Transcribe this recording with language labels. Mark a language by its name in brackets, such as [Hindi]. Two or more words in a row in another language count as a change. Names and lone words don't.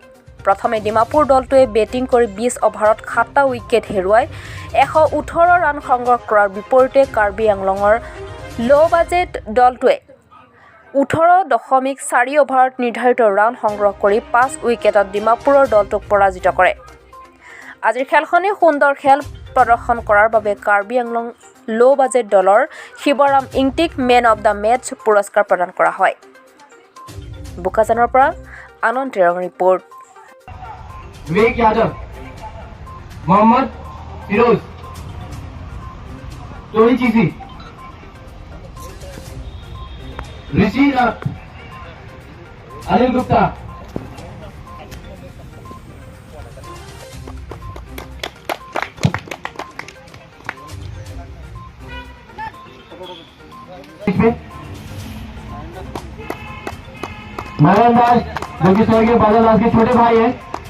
[Assamese] প্ৰথমে ডিমাপুৰ দলটোৱে বেটিং কৰি 20 অভাৰত 7টা উইকেট হেৰুৱাই 118 ৰান সংগ্ৰহ কৰাৰ বিপৰীতে কাৰ্বি আংলঙৰ ল' বাজেট দলটোৱে 18.4 অভাৰত নিৰ্ধাৰিত ৰান সংগ্ৰহ কৰি 5 উইকেটত ডিমাপুৰৰ দলটোক পৰাজিত কৰে। আজিৰ খেলখনি সুন্দৰ খেল প্ৰদৰ্শন কৰাৰ বাবে কাৰ্বি আংলং ল' বাজেট দলৰ শিৱৰাম ইংটিক [English] man of the match [Assamese] পুৰস্কাৰ প্ৰদান কৰা হয়। বোকাজানৰ পৰা আনন্দ টেৰং ৰিপৰ্ট। [Hindi] विवेक यादव, मोहम्मद फिरोज, टोनी चीसी, ऋषि नाथ, अनिल गुप्ता, मोहन दास, जो कि स्वर्गीय बादल दास के छोटे भाई हैं।